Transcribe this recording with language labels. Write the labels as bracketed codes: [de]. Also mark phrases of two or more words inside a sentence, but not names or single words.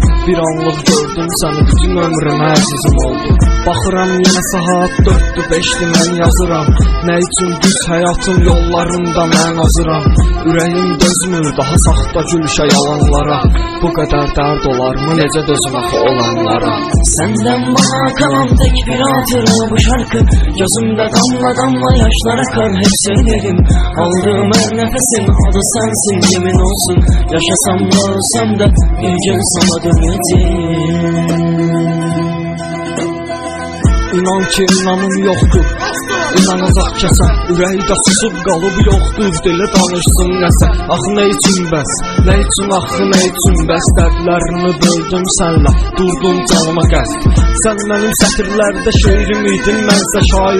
[az] Bir anlıq gördüm səni, bütün ömrüm əzizim oldu. Baxıram yenə saat 4-dür 5-dir mən yazıram. Nə üçün düz həyatın yollarında mən azıram. Ürəyim dözmür daha saxta gülüşə yalanlara. Bu qədər dərd olarmı necə dözüm axı olanlara. [tr] Səndən bana kalan tek bir hatıra bu şarkı. Gözümdə damla damla yaşlar akar, hep söylerim. Aldığım her nefesin adı sensin, yemin olsun. Yaşasam da ölsem de bir gün sana döneceğim. [az] İnan ki inanım yoxdur, inanacaq kəsən. Ürəkdə susub qalıb yoxdur, dili danışsın nəsə. Axı nə üçün bəs, nə üçün axı nə üçün bəs. Dərdlərini böldüm sənlə, durdum canıma qəsd. Sən mənim sətirlərdə şeirim idin, mənsə şair.